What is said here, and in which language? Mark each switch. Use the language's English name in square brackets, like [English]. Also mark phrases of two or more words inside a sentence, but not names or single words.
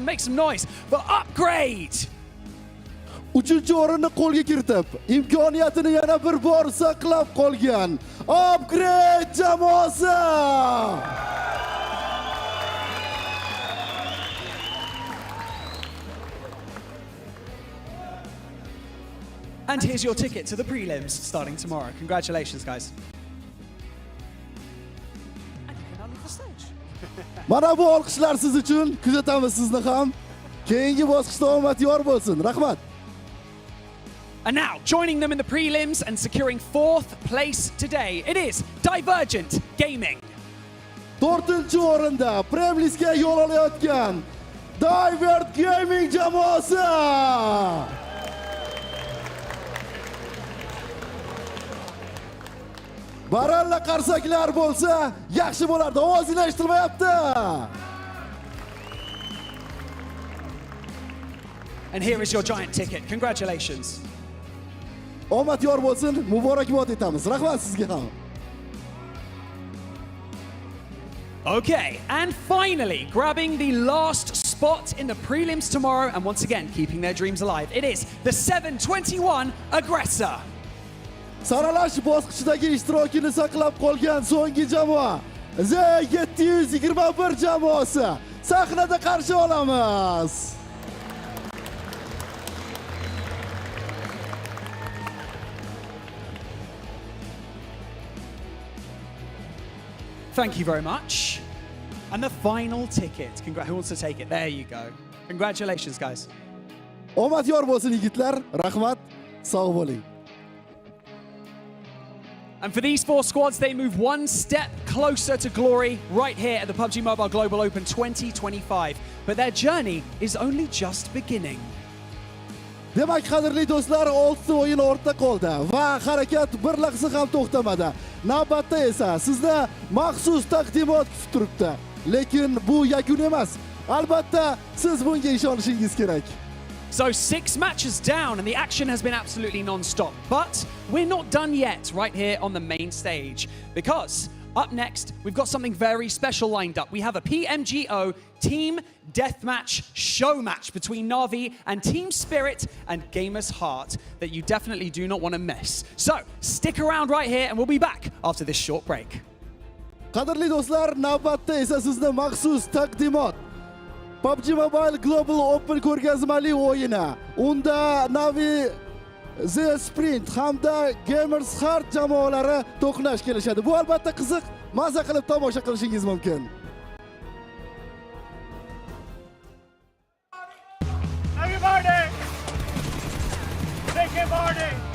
[English] Make some noise for Upgrade! [Uzbek] 3-chi o'rinni qo'lga kiritib, imkoniyatini yana bir bor saqlab qolgan Upgrade jamoasi. [English] And here's your ticket to the prelims starting tomorrow. Congratulations, guys. [Uzbek] Mana bu olqishlar siz uchun, kuzatamiz sizni ham. Keyingi bosqichda omad yor bo'lsin. Rahmat. [English] And now, joining them in the prelims and securing 4th place today, it is Divergent Gaming. [Uzbek] 4-chi o'rinda Prelimsga yo'l olayotgan Divergent Gaming jamoasi. Baralla qarsaklar bo'lsa, yaxshi bo'lardi. Ovozinglar eshitilmayapti. [English] And here is your giant ticket. Congratulations. [Uzbek] Omad yor bo'lsin, muborakbod etamiz. Rahmat sizga ham. [English] Okay, and finally, grabbing the last spot in the prelims tomorrow, and once again, keeping their dreams alive, it is the 721 Aggressor. [Uzbek] Saralash bosqichidagi ishtirokini saqlab qolgan so'nggi jamoa Z721 jamoasi sahnada qarshi olamiz. [English] Thank you very much. And the final ticket. Who wants to take it? There you go. Congratulations, guys. [Uzbek] Omad yor bo'lsin yigitlar. Rahmat. Sog' bo'ling. [English] And for these 4 squads, they move one step closer to glory right here at the PUBG Mobile Global Open 2025. But their journey is only just beginning. [Uzbek] Demak, qadrli do'stlar, 6 o'yin ortda qoldi va harakat bir lahza ham to'xtamadi. Navbatda esa sizni maxsus taqdimot kutib turibdi. Lekin bu yakun emas. Albatta, siz bunga ishonishingiz kerak. [English] So 6 matches down and the action has been absolutely non-stop. But we're not done yet right here on the main stage, because Up next, we've got something very special lined up. We have a PMGO Team Deathmatch show match between Na'Vi and Team Spirit and Gamers Heart that you definitely do not want to miss. So, stick around right here and we'll be back after this short break. [Uzbek] Qadrli do'stlar, navbatda esa sizni maxsus taqdimot. PUBG Mobile Global Open ko'rgazmali o'yini. Unda Na'Vi The Sprint hamda Gamers Heart jamoalari to'qnash kelishadi. Bu albatta qiziq, maza qilib tomosha qilishingiz mumkin. [English] Everybody! Take a party!